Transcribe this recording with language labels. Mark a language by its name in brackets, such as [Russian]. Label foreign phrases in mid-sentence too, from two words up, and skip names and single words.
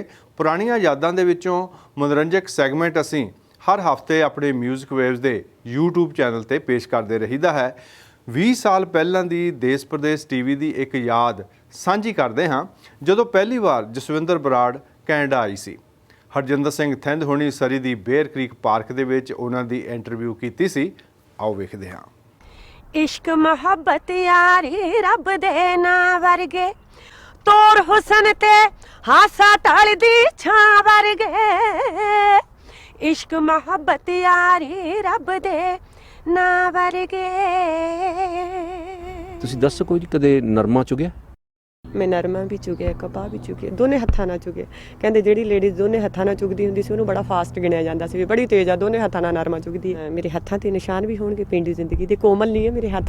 [Punjabi] ਪੁਰਾਣੀਆਂ ਯਾਦਾਂ ਦੇ ਵਿੱਚੋਂ ਮਨੋਰੰਜਕ ਸੈਗਮੈਂਟ ਅਸੀਂ ਹਰ ਹਫਤੇ ਆਪਣੇ ਮਿਊਜ਼ਿਕ ਵੇਵਸ ਦੇ YouTube ਚੈਨਲ ਤੇ ਪੇਸ਼ ਕਰਦੇ ਰਹੀਦਾ ਹੈ। 20 ਸਾਲ ਪਹਿਲਾਂ ਦੀ ਦੇਸ਼ ਪ੍ਰਦੇਸ਼ ਟੀਵੀ ਦੀ ਇੱਕ ਯਾਦ ਸਾਂਝੀ ਕਰਦੇ ਹਾਂ, ਜਦੋਂ ਪਹਿਲੀ ਵਾਰ ਜਸਵਿੰਦਰ ਬਰਾੜ ਕੈਨੇਡਾ ਆਈ ਸੀ। ਹਰਜਿੰਦਰ ਸਿੰਘ ਥਿੰਦ ਹੋਣੀ ਸਰੀ ਦੀ ਬੇਅਰ ਕ੍ਰੀਕ ਪਾਰਕ ਦੇ ਵਿੱਚ ਉਹਨਾਂ ਦੀ ਇੰਟਰਵਿਊ ਕੀਤੀ ਸੀ। ਆਓ ਵੇਖਦੇ ਹਾਂ। ਇਸ਼ਕ ਮੁਹੱਬਤ ਯਾਰੀ ਰੱਬ ਦੇ ਨਾਂ ਵਰਗੇ, ਤੋਰ ਹੁਸਨ ਤੇ ਹਾਸਾ ਟੱਲ ਦੀ ਛਾਂ ਵਰਗੇ। ਇਸ਼ਕ ਮੁਹੱਬਤ ਯਾਰੀ ਰੱਬ ਦੇ ਨਾਂ ਵਰਗੇ। ਤੁਸੀਂ ਦੱਸ ਕੋਈ ਕਦੇ ਨਰਮਾ ਚੁਗਿਆ? ਮੈਂ ਨਰਮਾ ਵੀ ਚੁਗਿਆ, ਕਪਾਹ ਵੀ ਚੁਗਿਆ, ਦੋਨੇ ਹੱਥਾਂ ਨਾਲ ਚੁਗੇ। ਕਹਿੰਦੇ ਜਿਹੜੀ ਲੇਡੀਜ਼ ਦੋਨੇ ਹੱਥਾਂ ਨਾਲ ਚੁਗਦੀ ਹੁੰਦੀ ਸੀ ਉਹਨੂੰ ਬੜਾ ਫਾਸਟ ਗਿਣਿਆ ਜਾਂਦਾ ਸੀ, ਵੀ ਬੜੀ ਤੇਜ਼ ਆ, ਦੋਨੇ ਹੱਥਾਂ ਨਾਲ ਨਰਮਾ ਚੁਗਦੀ। ਮੇਰੇ ਹੱਥਾਂ ਤੇ ਨਿਸ਼ਾਨ ਵੀ ਹੋਣਗੇ ਪਿੰਡੀ ਜ਼ਿੰਦਗੀ ਦੇ, ਕੋਮਲ ਨਹੀਂ ਹੈ ਮੇਰੇ ਹੱਥ।